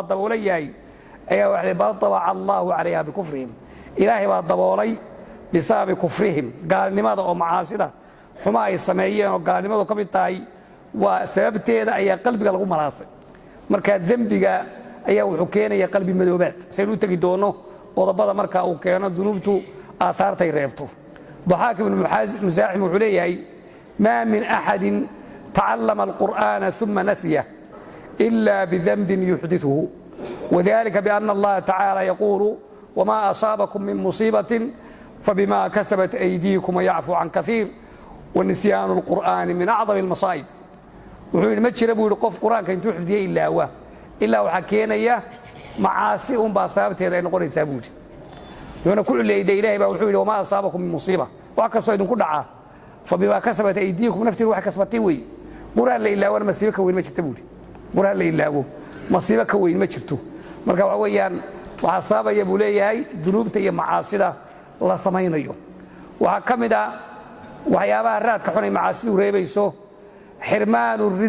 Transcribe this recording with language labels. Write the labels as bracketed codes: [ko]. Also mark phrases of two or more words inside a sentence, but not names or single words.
[so] daboolan yahay ayaa waxa bal [ar] طبع الله عليها بكفرهم [so] ilaahay baa daboolay [ar] بسبب كفرهم [so] gaalnimada oo macaasida xuma ay sameeyeen oo gaalnimadu ka mid tahay waa sababteeda ayaa qalbiga lagu malaasay marka dembiga ayaa wuxuu keenaya qalbi madoobaad saynu u tegi doono qodobada marka uu keeno dunuubtu aahaartay reebto ضحاك بن مزاحم wuxuu leeyahay [ar] ما من أحد تعلم القرآن ثم نسيه إلا بذنب يحدثه وذلك بأن الله تعالى يقول وما أصابكم من مصيبة فبما كسبت أيديكم ويعفو عن كثير ونسيان القرآن من أعظم المصائب [so] wuxuu yidhi ma jira buu yidhi qof qur-aanka intuu xifdiyey ilaa waxaa keenaya macaasi unbaa sababteeda ay noqonaysaa buu yidhi wuxuuna ku culeeyday ilaahay baa wuxuu yidhi [ar] وما أصابكم من مصيبة [so] wax kastoo idinku dhacaa [ar] فبما كسبت أيديكم [so] naftiin waxay kasbatay weeye qur-aan la ilaawana masiibo ka weyn ma jirta buu yidhi qur-aan la ilaawo masiibo ka weyn ma jirto marka waxa weeyaan waxaa sababaya buu leeyahay dunuubta iyo macaasida la samaynayo waxaa ka mid a waxyaabaha raadka xun ay macaasidu reebayso xirmaanu